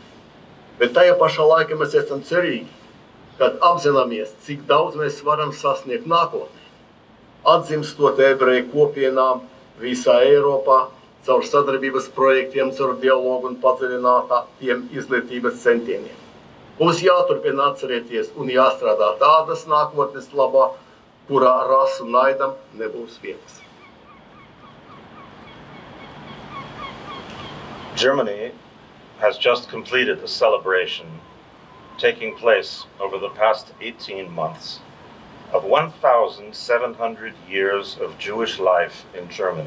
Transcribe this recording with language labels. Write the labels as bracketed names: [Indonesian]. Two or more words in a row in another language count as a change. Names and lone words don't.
[Latvian] Bet tajā pašā laikā mēs esam cerīgi, kad apzināmies, cik daudz mēs varam sasniegt nākotnē, atzimstot ebreju kopienām visā Eiropā, caur sadarbības projektiem, caur dialogu un padziļinātiem izglītības centieniem. Mums jāturpina atcerēties un jāstrādā tādas nākotnes labā, kurā rasu naidam nebūs vietas. [English] Germany has just completed a celebration taking place over the past 18 months of 1,700 years of Jewish life in Germany.